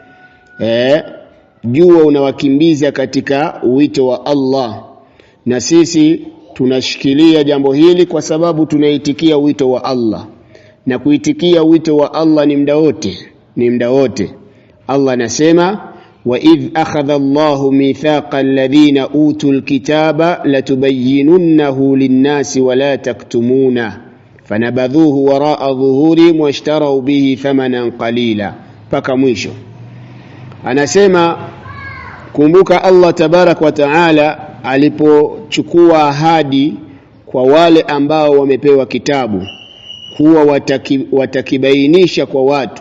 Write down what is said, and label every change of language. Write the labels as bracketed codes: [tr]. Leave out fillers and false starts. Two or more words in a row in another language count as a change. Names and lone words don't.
[sw] Jua unawakimbiza katika wito wa Allah. Na sisi tunashikilia jambo hili kwa sababu tunaitikia wito wa Allah. Na kuitikia wito wa Allah ni muda wote. ni muda wote. Allah anasema [ar] وإذ أخذ الله ميثاق الذين أوتوا الكتاب لتبيننه للناس ولا تكتمونه فنبذوه وراء ظهورهم واشتروا به ثمنا قليلا, [sw] paka mwisho. Anasema kumbuka [ar] الله تبارك وتعالى [sw] alipochukua ahadi kwa wale ambao wamepewa kitabu kuwa watakibainisha kwa watu.